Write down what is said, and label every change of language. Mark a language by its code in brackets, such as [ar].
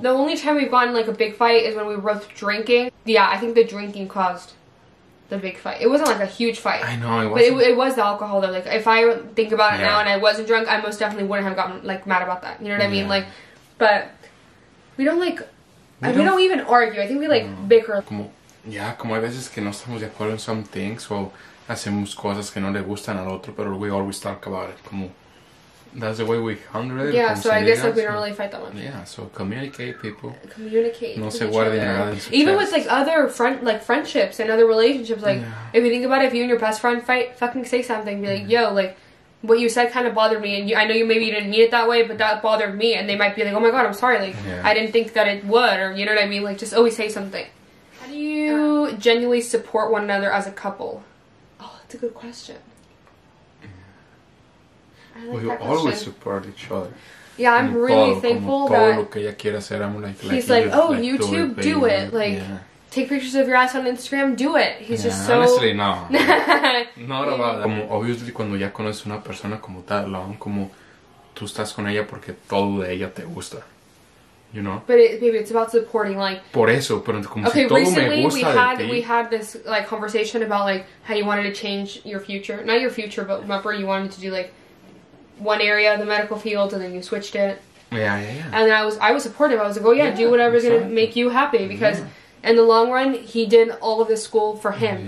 [en] The only time we've gotten like a big fight is when we were both drinking. Yeah, I think the drinking caused the big fight. It wasn't like a huge fight. I know, it wasn't. But it was the alcohol though. Like, if I think about it now and I wasn't drunk, I most definitely wouldn't have gotten like mad about that. You know what I mean? Like, but we don't like, we don't even argue. I think we like bicker. [es] Como hay veces que no estamos de acuerdo en [en] some things [es] o hacemos cosas que no le gustan al otro, pero [en] we always talk about it. Como that's the way we handle it. Yeah, so I guess like we don't really fight that much. Yeah, so communicate, people. Communicate. [es] No se guarden nada en su [en] Even with like other friendships and other relationships, like if you think about it, if you and your best friend fight, fucking say something. Be like, yo, like what you said kind of bothered me, and I know you didn't mean it that way, but that bothered me, and they might be like, oh my god, I'm sorry, like I didn't think that it would, or you know what I mean? Like, just always say something. How do you genuinely support one another as a couple? Oh, that's a good question. We always support each other. Yeah, I'm really thankful that [es] lo que ella quiere hacer, [en] I'm he's like, oh, YouTube, do it. Like, take pictures of your ass on Instagram, do it. He's just so... Honestly, no. Not about that. [es] Como, obviously, cuando ya conoces una persona como tal, como tú estás con ella porque todo de ella te gusta. [en] You know? But baby, it's about supporting, like... [es] Por eso, pero como si todo me gusta [en] we had this, like, conversation about, like, how you wanted to change your future. Not your future, but remember you wanted to do, like, one area of the medical field, and then you switched it. Yeah. And then I was supportive. I was like, oh yeah, do whatever's gonna make you happy, because in the long run, he did all of this school for him.